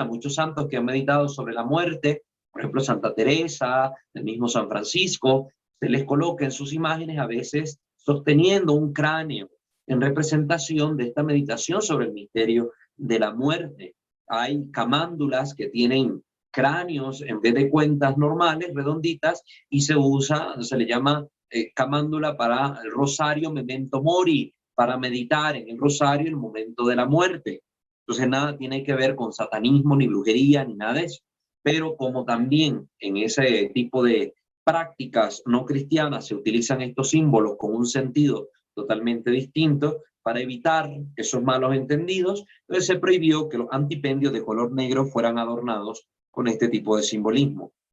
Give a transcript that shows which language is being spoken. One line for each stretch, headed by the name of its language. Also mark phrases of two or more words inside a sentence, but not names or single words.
Spanish: Muchos santos que han meditado sobre la muerte, por ejemplo Santa Teresa, el mismo San Francisco, se les coloca en sus imágenes a veces sosteniendo un cráneo en representación de esta meditación sobre el misterio de la muerte. Hay camándulas que tienen cráneos en vez de cuentas normales, redonditas, y se le llama camándula para el rosario
Latin: memento mori,
Spanish: para meditar en el rosario en el momento de la muerte. Entonces nada tiene que ver con satanismo, ni brujería, ni nada de eso. Pero como también en ese tipo de prácticas no cristianas se utilizan estos símbolos con un sentido totalmente distinto, para evitar esos malos entendidos, entonces se prohibió que los antipendios de color negro fueran adornados con este tipo de simbolismo.